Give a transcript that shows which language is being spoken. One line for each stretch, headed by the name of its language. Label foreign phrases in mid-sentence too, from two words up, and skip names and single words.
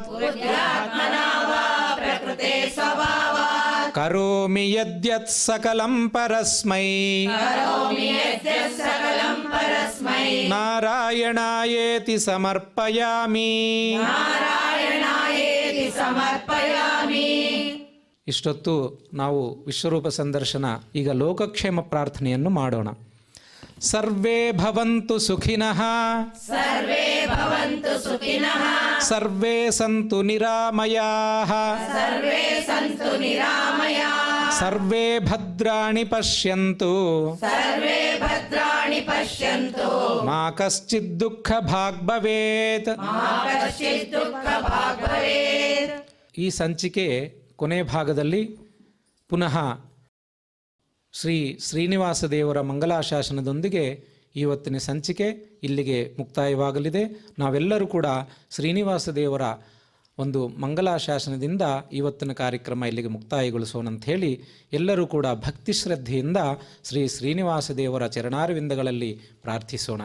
Sanskrit: बुद्ध्यात्मना वा प्रकृते स्वभावात् करोमि यद्यत् सकलं परस्मै करोमि यद्यत् सकलं परस्मै नारायणायेति समर्पयामि. नारायणायेति समर्पयामि.
Kannada: ಇಷ್ಟೊತ್ತು ನಾವು ವಿಶ್ವರೂಪ ಸಂದರ್ಶನ, ಈಗ ಲೋಕಕ್ಷೇಮ ಪ್ರಾರ್ಥನೆಯನ್ನು ಮಾಡೋಣ.
Sanskrit: ಸರ್ವೇ ಭವಂತು ಸುಖಿನಃ ಸರ್ವೇ ಭವಂತು ಸುಖಿನಃ ಸರ್ವೇ ಸಂತು ನಿರಾಮಯಾಃ ಸರ್ವೇ ಸಂತು ನಿರಾಮಯಾಃ ಸರ್ವೇ ಭದ್ರಾಣಿ ಪಶ್ಯಂತು ಸರ್ವೇ ಭದ್ರಾಣಿ ಪಶ್ಯಂತು ಮಾ ಕಶ್ಚಿತ್ ದುಃಖ ಭಾಗ್ ಭವೇತ್. ಮಾ ಕಶ್ಚಿತ್ ದುಃಖ ಭಾಗ್ ಭವೇತ್.
Kannada: ಈ ಸಂಚಿಕೆ ಕೊನೆ ಭಾಗದಲ್ಲಿ ಪುನಃ ಶ್ರೀ ಶ್ರೀನಿವಾಸ ದೇವರ ಮಂಗಲಾಶಾಸನದೊಂದಿಗೆ ಇವತ್ತಿನ ಸಂಚಿಕೆ ಇಲ್ಲಿಗೆ ಮುಕ್ತಾಯವಾಗಲಿದೆ. ನಾವೆಲ್ಲರೂ ಕೂಡ ಶ್ರೀನಿವಾಸ ದೇವರ ಒಂದು ಮಂಗಲಾಶಾಸನದಿಂದ ಇವತ್ತಿನ ಕಾರ್ಯಕ್ರಮ ಇಲ್ಲಿಗೆ ಮುಕ್ತಾಯಗೊಳಿಸೋಣ ಅಂತ ಹೇಳಿ ಎಲ್ಲರೂ ಕೂಡ ಭಕ್ತಿ ಶ್ರದ್ಧೆಯಿಂದ ಶ್ರೀ ಶ್ರೀನಿವಾಸ ದೇವರ ಚರಣಾರವಿಂದಗಳಲ್ಲಿ ಪ್ರಾರ್ಥಿಸೋಣ.